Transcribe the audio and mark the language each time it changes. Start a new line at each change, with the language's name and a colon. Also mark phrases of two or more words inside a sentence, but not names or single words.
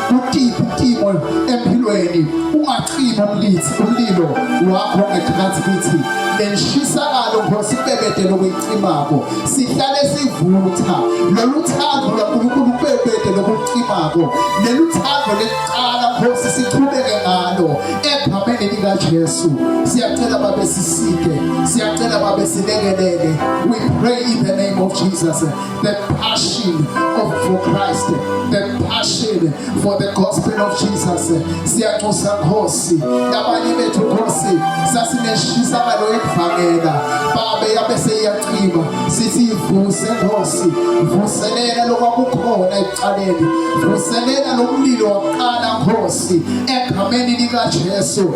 Swati: utimo empilweni ungacima umlilo wakho ngekhathi kithi lenshisakalo Nkosi bebede lokucimako sihlale sivutha loluthando laNkulunkulu bebede lokucimako leluthando lecala Nkosi siqhubeke ngalo egameni lika Jesu. Siyacela babe sisike siyacela babe silekelele.
English: We pray in the name of Jesus the passion for Christ, the passion for the gospel of Jesus.
Swati: Siyanxusa Nkosi abanye bethu Nkosi sasinenshisakalo ekuvangela babe yabe seyacima sithi ivuse Nkosi vuselela lokwakukhona ecaleni vuselela lomlilo waqala Nkosi egameni lika Jesu.